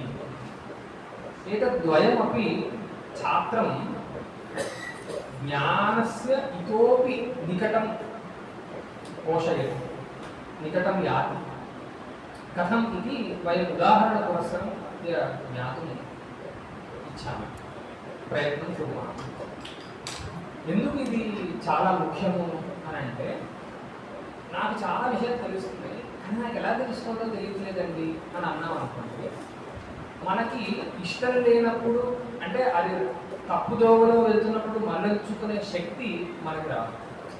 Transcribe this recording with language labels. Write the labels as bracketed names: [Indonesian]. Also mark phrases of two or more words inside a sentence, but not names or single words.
[Sanskrit] एतद्द्वयमपि छात्रं ज्ञानस्य इतोपि निकटं पोषयति, निकटं याति। कथम् इति वयम् उदाहरणपुरस्सरम् अद्य ज्ञातुम् इच्छामः, प्रयत्नं कुर्मः। [Telugu] ఎందుకు ఇది చాలా ముఖ్యము అని అంటే, నాకు చాలా విషయాలు తెలుస్తున్నాయి కానీ నాకు ఎలా తెలుస్తుందో తెలియట్లేదండి అని అన్నాం అనుకోండి, మనకి ఇష్టం లేనప్పుడు, అంటే అది తప్పుదోవలో వెళ్తున్నప్పుడు మళ్ళించుకునే శక్తి మనకి రాదు.